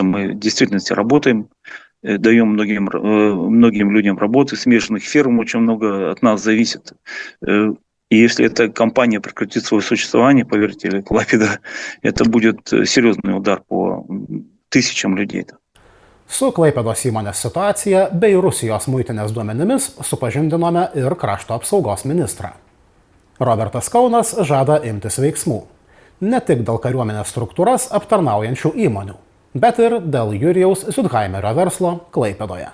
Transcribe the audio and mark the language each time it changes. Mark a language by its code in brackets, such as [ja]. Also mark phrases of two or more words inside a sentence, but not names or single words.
[ru] Мы в действительности работаем, даем многим людям работы, смешанных ферм очень много от нас зависит. И если эта компания прекратит свое существование, поверьте, Клайпеда, это будет серьезный удар по тысячам людей. [lt] Su Klaipėdos įmonės situacija bei Rusijos muitinės duomenimis supažindinome ir krašto apsaugos ministrą. Robertas Kaunas žada imtis veiksmų. Ne tik dėl kariuomenės struktūras aptarnaujančių įmonių, bet ir dėl Jurijaus Zudheimerio verslo Klaipėdoje.